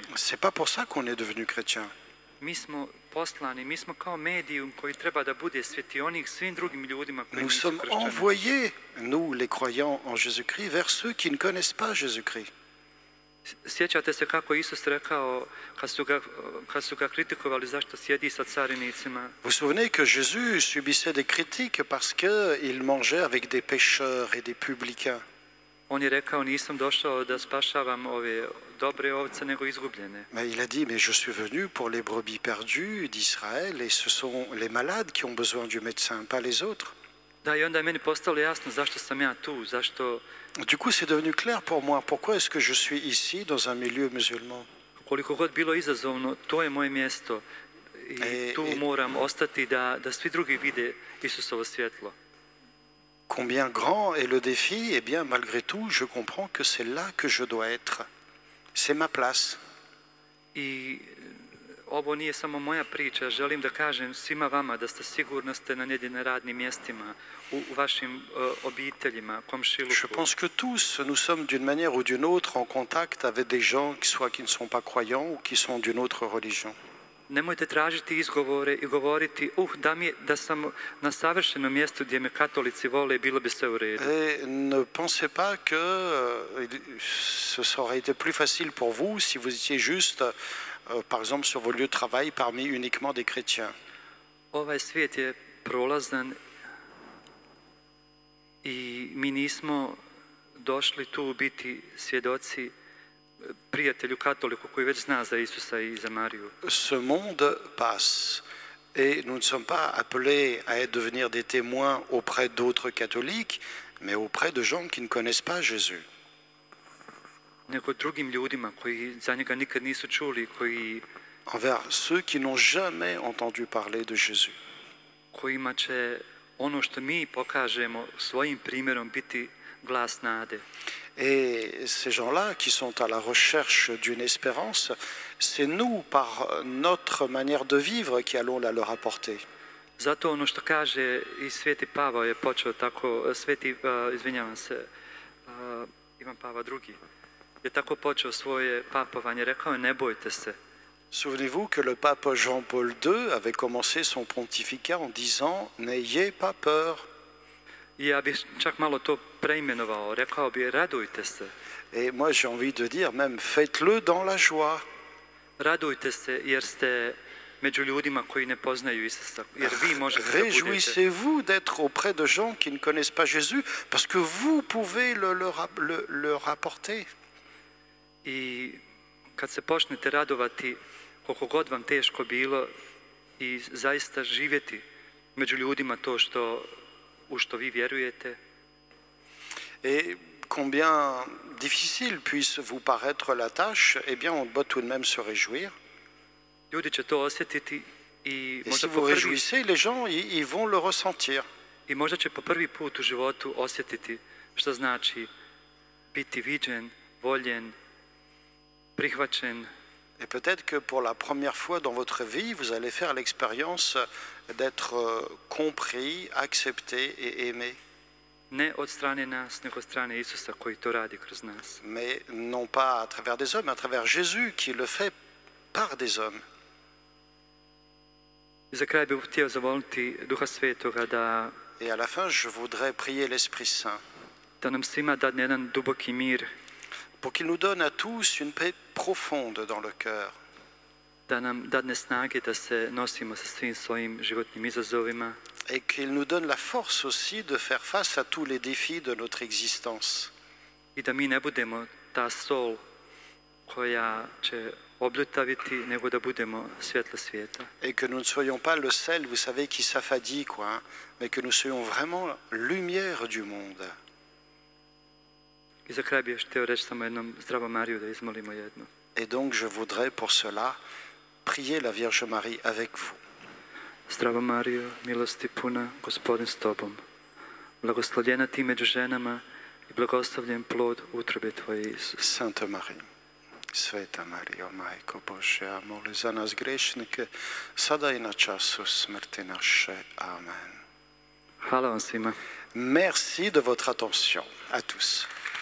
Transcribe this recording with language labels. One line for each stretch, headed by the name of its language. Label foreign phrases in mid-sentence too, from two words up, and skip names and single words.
French: C'est pas pour ça qu'on est devenu chrétien.
Bosnian: Mi smo poslani, mi smo kao medijum koji treba da bude svjetionik svim drugim ljudima koji
French: Nous
Bosnian: nisu
French: sommes
Bosnian: kršćani.
French: envoyés, nous les croyants en Jésus-Christ, vers ceux qui ne connaissent pas Jésus-Christ.
Bosnian: Sjećate se kako Isus rekao kad su ga kritikovali zašto sjedi sa carinicima?
French: Vous vous souvenez que Jésus subissait des critiques parce qu'il mangeait avec des pécheurs et des publicains.
Bosnian: On je rekao nisam došao da spašavam ove dobre ovce nego izgubljene.
French: Mais il a dit, mais je suis venu pour les brebis perdues d'Israël et ce sont les malades qui ont besoin du médecin, pas les autres.
Bosnian: Da, i onda je meni postalo jasno zašto sam ja tu, zašto...
French: Du coup, c'est devenu clair pour moi. Pourquoi est-ce que je suis ici dans un milieu musulman?
Bosnian: Koliko god bilo izazovno, to je moje mjesto. I tu moram ostati da svi drugi vide Isusovo svjetlo.
French: Combien grand est le défi? Eh bien, malgré tout, je comprends que c'est là que je dois être. C'est ma place.
Bosnian: I ovo nije samo moja priča, želim da kažem svima vama da ste sigurno ste na nekim radnim mjestima, u vašim obiteljima,
French: Je
Bosnian: komšiluku.
French: pense que tous, nous sommes d'une manière ou d'une autre en contact avec des gens soit qui ne sont pas croyants ou qui sont d'une autre religion.
Bosnian: Nemojte tražiti izgovore i govoriti, da sam na savršenom mjestu gdje me katolici vole, bilo bi sve u redu.
French: Et ne pensez pas que ce aurait été plus facile pour vous si vous étiez juste, par exemple, sur vos lieux de travail parmi uniquement des chrétiens.
Bosnian: Ovaj svijet je prolazan i mi nismo došli tu biti svjedoci prijatelju katoliku koji već zna za Isusa i za Mariju.
French: Ce monde passe et nous ne sommes pas appelés à devenir des témoins auprès d'autres catholiques, mais auprès de gens qui ne connaissent pas Jésus.
Bosnian: Nego drugim ljudima koji za njega nikad nisu čuli,
French: Envers ceux qui n'ont jamais entendu parler de Jésus.
Bosnian: Kojima će ono što mi pokažemo svojim primjerom biti glas nade.
French: Et ces gens-là qui sont à la recherche d'une espérance, c'est nous, par notre manière de vivre, qui allons la leur apporter.
Bosnian: Zato ono što kaže i Sveti Pavao je počeo tako, Ivan Pavao II je tako počeo svoje papovanje, rekao je ne bojte se.
French: Souvenez-vous que le pape Jean-Paul II avait commencé son pontificat en disant « N'ayez pas peur ».
Bosnian: I ja bih čak malo to preimenovao, rekao bi radujte se.
French: Et moi j'ai envie de dire même faites-le dans la joie.
Bosnian: Radujte se jer ste među ljudima koji ne poznaju Isusa, jer vi možete da budete.
French: Réjouissez-vous d'être auprès de gens qui ne connaissent pas Jésus parce que vous pouvez leur apporter.
Bosnian: I kad se počnete radovati, koliko god vam teško bilo i zaista živjeti među ljudima to u što vi vjerujete.
French: Et combien difficile puisse vous paraître la tâche, eh bien on doit tout de même se réjouir.
Bosnian: Ljudi će to osjetiti i
French: si vous réjouissez, les gens ils vont le ressentir.
Bosnian: I možda će po prvi put u životu osjetiti što znači biti viđen, voljen, prihvaćen.
French: Et peut-être que pour la première fois dans votre vie, vous allez faire l'expérience d'être compris, accepté et aimé.
Bosnian: Ne od strane nas, nego od strane Isusa koji to radi kroz nas.
French: Mais non pas à travers des hommes, mais à travers Jésus qui le fait par des hommes.
Bosnian: I za kraj bih htio zavoliti Duha Svetoga da
French: Et à la fin, je voudrais prier l'Esprit Saint
Bosnian: da nam svima dadne jedan duboki mir,
French: pour qu'il nous donne à tous une paix profonde dans le cœur.
Bosnian: Da nam dadne snage da se nosimo sa svim svojim životnim izazovima.
French: Et qu'il nous donne la force aussi de faire face à tous les défis de notre existence.
Bosnian: I da mi ne budemo ta sol koja će obljutaviti, nego da budemo svjetlo svijeta.
French: Et que nous ne soyons pas le sel, vous savez, qui s'affadit, quoi, hein, mais que nous soyons vraiment lumière du monde.
Bosnian: I za kraj bih još htio reći samo jednom Zdravo Mariju da izmolimo jedno.
French: Et donc je voudrais pour cela prier la Vierge Marie avec vous.
Bosnian: Zdravo Marijo, milosti puna, Gospodin s tobom. Blagoslovljena ti među ženama i blagoslovljen plod utrobe tvoje, Isus.
French: Sainte Marie,
Bosnian: Sveta Marijo, Majko Božja, moli za nas grešnike, sada i na času smrti naše. Amen. Hvala vam svima.
French: Merci de votre attention. À tous.